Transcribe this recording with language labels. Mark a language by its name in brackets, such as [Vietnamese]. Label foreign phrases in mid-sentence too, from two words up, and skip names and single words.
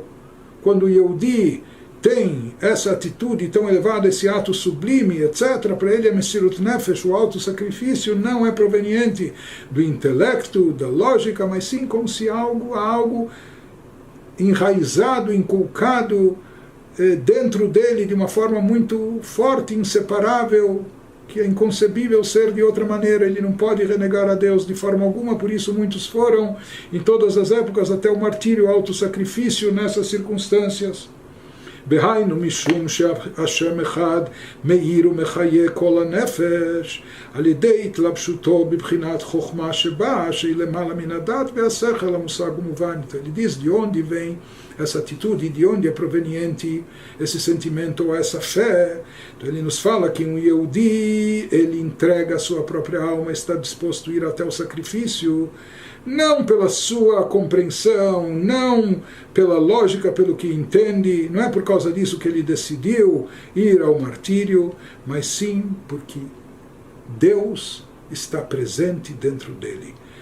[Portuguese] Quando o Yehudi tem essa atitude tão elevada, esse ato sublime, etc., para ele a [Hebrew] מסירות נפש, [Portuguese] o auto-sacrifício, não é proveniente do intelecto, da lógica, mas sim como se algo enraizado, inculcado dentro dele de uma forma muito forte, inseparável, que é inconcebível ser de outra maneira. Ele não pode renegar a Deus de forma alguma, por isso muitos foram, em todas as épocas, até o martírio, o auto-sacrifício nessas circunstâncias. [Hebrew] בהיינו משום שהשם אחד מאיר ומחיה כל הנפש על ידי התלבשותו בבחינת חוכמה שבה שהיא למעלה מן הדת והשכל המושג ומובן. [Portuguese] Ele diz de onde vem essa atitude, de onde é proveniente esse sentimento ou essa fé. Então ele nos fala que um Yehudi, ele entrega a sua própria alma, está disposto a ir até o sacrifício, não pela sua compreensão, não pela lógica, pelo que entende, não é por causa disso que ele decidiu ir ao martírio, mas sim porque Deus está presente dentro dele.